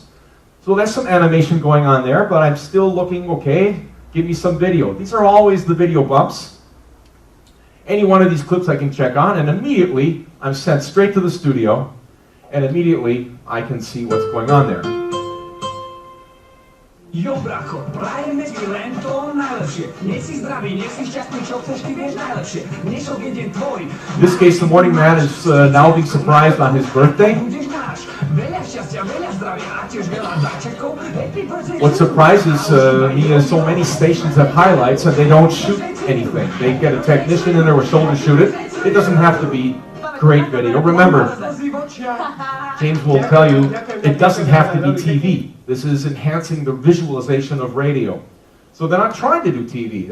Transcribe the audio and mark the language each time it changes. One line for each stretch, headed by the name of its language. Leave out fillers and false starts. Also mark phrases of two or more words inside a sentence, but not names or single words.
English: So there's some animation going on there, but I'm still looking, okay, give me some video. These are always the video bumps. Any one of these clips I can check on, and immediately I'm sent straight to the studio, and immediately I can see what's going on there.
Slovak: Jo, bracho, prajeme ti len to najlepšie. Nech si zdravý, nech si šťastný, čo chceš, ty vieš najlepšie. Dnešok je deň tvoj.
English: In this case, the morning man is now being surprised on his birthday.
Slovak: Budeš náš. Veľa šťastia, veľa zdravia a tiež veľa dáčekov.
English: Happy birthday. What surprises me is so many stations have highlights and they don't shoot anything. They get a technician in there with shoulder shoot it. It doesn't have to be great video. Remember, James will tell you, it doesn't have to be TV. This is enhancing the visualization of radio. So they're not trying to do TV.